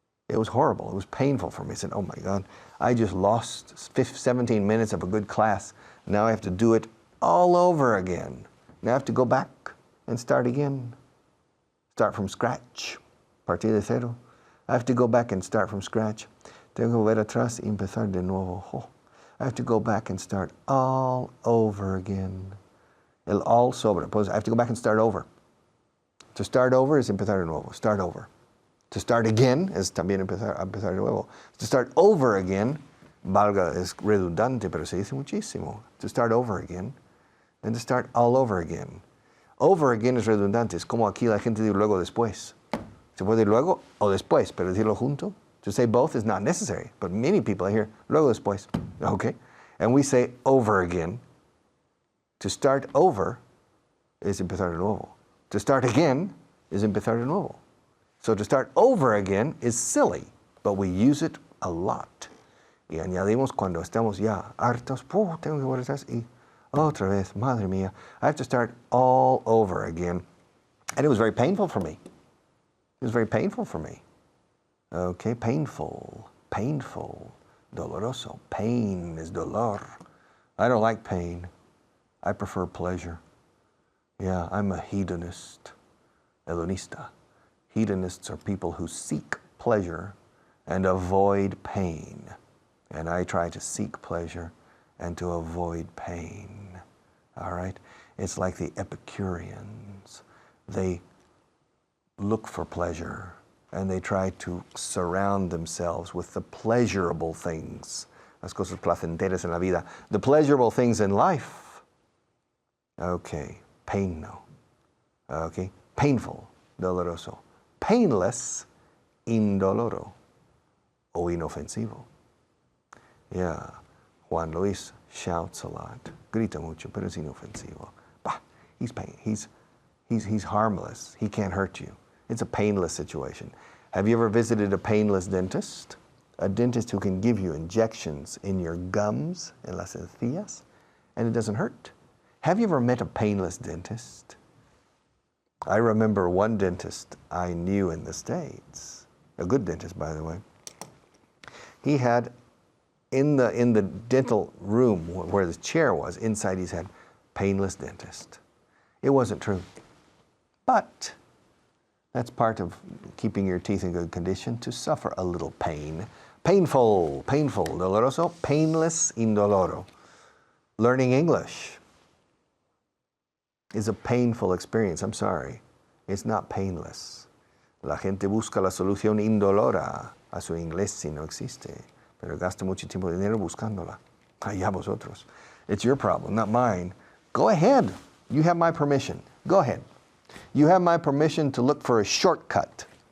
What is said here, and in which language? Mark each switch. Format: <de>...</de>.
<en>It was horrible. It was painful for me. I said, oh my God, I just lost 17 minutes of a good class. Now I have to do it all over again. Now I have to go back and start again. Start from scratch.</en> <es>Partir de cero.</es> <en>I have to go back and start from scratch.</en> <es>Tengo que volver atrás y empezar de nuevo.</es> <en>Oh, I have to go back and start all over again. El all sobre. I have to go back and start over. To start over is</en> <es>empezar de nuevo.</es> <en>Start over. To start again is</en> <es>también empezar de nuevo.</es> <en>To start over again,</en> <es>valga, es redundante, pero se dice muchísimo.</es> <en>To start over again, and to start all over again.</en> <es>Over again es redundante, es como aquí la gente dice luego después. Se puede decir luego o después, pero decirlo junto.</es> <en>To say both is not necessary, but many people I hear</en> <es>luego después.</es> <en>Okay? And we say over again. To start over is</en> <es>empezar de nuevo.</es> <en>To start again is</en> <es>empezar de nuevo.</es> <en>So to start over again is silly, but we use it a lot.</en> <es>Y añadimos cuando estamos ya hartos, tengo que volver atrás y otra vez, madre mía,</es> <en>I have to start all over again. And it was very painful for me. It was very painful for me. Okay, painful, doloroso. Pain is dolor. I don't like pain. I prefer pleasure. Yeah, I'm a hedonist, hedonista. Hedonists are people who seek pleasure and avoid pain. And I try to seek pleasure and to avoid pain. All right? It's like the Epicureans. they look for pleasure and they try to surround themselves with the pleasurable things,</en> <es>las cosas placenteras en la vida,</es> <en>the pleasurable things in life. Okay, pain no. Okay, painful, doloroso.</en> <es>Painless, indoloro o inofensivo. Yeah, Juan Luis</es> <en>shouts a lot,</en> <es>grita mucho, pero es inofensivo.</es> <en>Bah, he's harmless. He can't hurt you. It's a painless situation. Have you ever visited a painless dentist? A dentist who can give you injections in your gums,</en> <es>en las encías,</es> <en>and it doesn't hurt. Have you ever met a painless dentist? I remember one dentist I knew in the States, a good dentist, by the way. He had, in the dental room where the chair was, inside he said, painless dentist. It wasn't true. But that's part of keeping your teeth in good condition, to suffer a little pain. Painful, doloroso, painless, indoloro. Learning English is a painful experience. I'm sorry. It's not painless.</en> <es>La gente busca la solución indolora a su inglés si no existe, pero gasta mucho tiempo y dinero buscándola. Allá vosotros.</es> <en>It's your problem, not mine. Go ahead. You have my permission. Go ahead. You have my permission to look for a shortcut.</en>